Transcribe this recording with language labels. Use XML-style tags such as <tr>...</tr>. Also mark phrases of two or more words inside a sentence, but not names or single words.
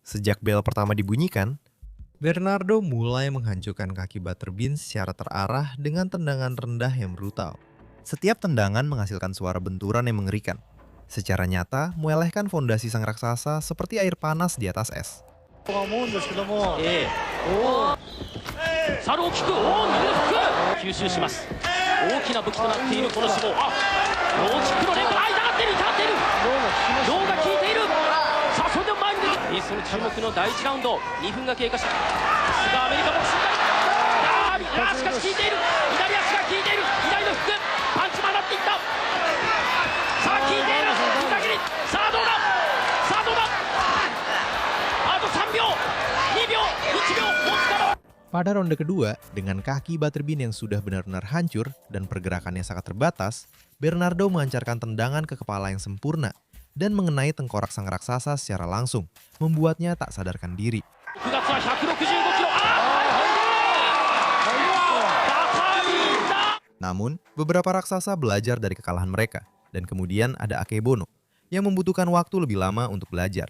<id>Sejak bel pertama dibunyikan, Bernardo mulai menghancurkan kaki Butterbean secara terarah dengan tendangan rendah yang brutal. Setiap tendangan menghasilkan suara benturan yang mengerikan. Secara nyata, melelehkan fondasi sang raksasa seperti air panas di atas es.</id> <ja>サルをキック、おお、右のフック吸収します。大きな武器となっているこの脂肪。あ、ローキックの連続。あ、痛がってる、痛がってる。ローが効いている。さあ、それでも前に出て、その注目の第1ラウンド、2分が経過し、さすがアメリカボクシング。しかし効いている。左足が効いている。左のフック、パンチも当たっていった。さあ、効いている。膝切り。さあ、どうだ。さあ、どうだ。あと3秒、2秒、1秒、もつかの。</ja> <id>Pada ronde kedua, dengan kaki Butterbean yang sudah benar-benar hancur dan pergerakannya sangat terbatas, Bernardo melancarkan tendangan ke kepala yang sempurna dan mengenai tengkorak sang raksasa secara langsung, membuatnya tak sadarkan diri. Namun, beberapa raksasa belajar dari kekalahan mereka, dan kemudian ada Akebono, yang membutuhkan waktu lebih lama untuk belajar.</id>